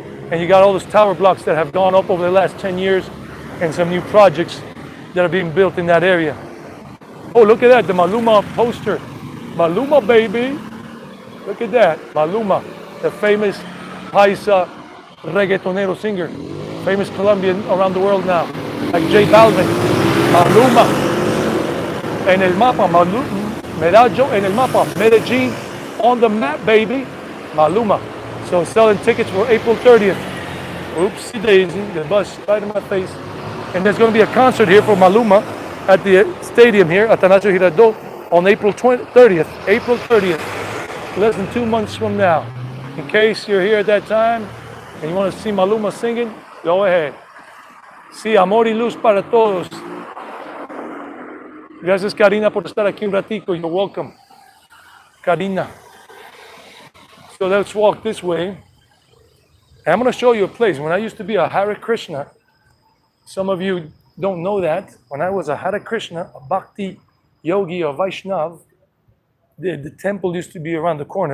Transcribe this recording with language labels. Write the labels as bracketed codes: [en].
[en] And you got all those tower blocks that have gone up over the last 10 years and some new projects that are being built in that area. Oh, look at that, the Maluma poster. Maluma, baby. Look at that, Maluma, the famous Paisa reggaetonero singer, famous Colombian around the world now, like J Balvin. Maluma. [es] En el mapa, Medallo en el mapa, [en] Medellin on the map, baby. Maluma. So selling tickets for April 30th. Oopsie daisy, the bus right in my face. And there's going to be a concert here for Maluma at the stadium here, Atanasio Girardot, on April 30th. April 30th, less than 2 months from now. In case you're here at that time and you want to see Maluma singing, go ahead. [es] Sí, amor y luz para todos. Gracias, Karina, por estar aquí un ratico. [en] You're welcome, Karina. So let's walk this way. And I'm going to show you a place. When I used to be a Hare Krishna, some of you don't know that. When I was a Hare Krishna, a Bhakti Yogi or Vaishnav, the temple used to be around the corner.